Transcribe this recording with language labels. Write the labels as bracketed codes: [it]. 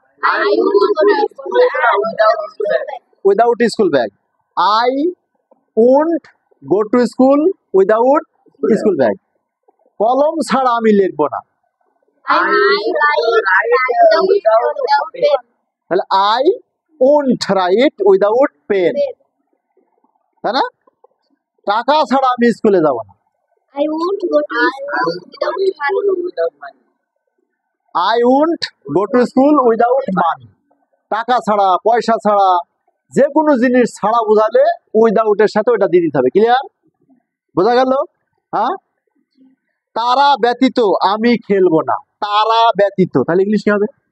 [en] I won't go to school without school bag. Without school bag. I won't go to school without school bag. [bn] কলম ছাড়া আমি লিখবো না, [en] I write without pen. তাহলে I won't write without pen, তাই না? [bn] টাকা ছাড়া আমি স্কুলে যাব না, [en] I won't go to school without money. I won't go to school without money. [bn] টাকা ছাড়া, পয়সা ছাড়া, যে কোনো জিনিস ছাড়া বোঝালে উইদাউটের সাথে ওইটা দিয়ে দিতে হবে। ক্লিয়ার? বোঝা গেল? হ্যাঁ, তারা ব্যতীত আমি খেলবো না, তারা ব্যতীত, তাহলে ইংলিশ কি হবে?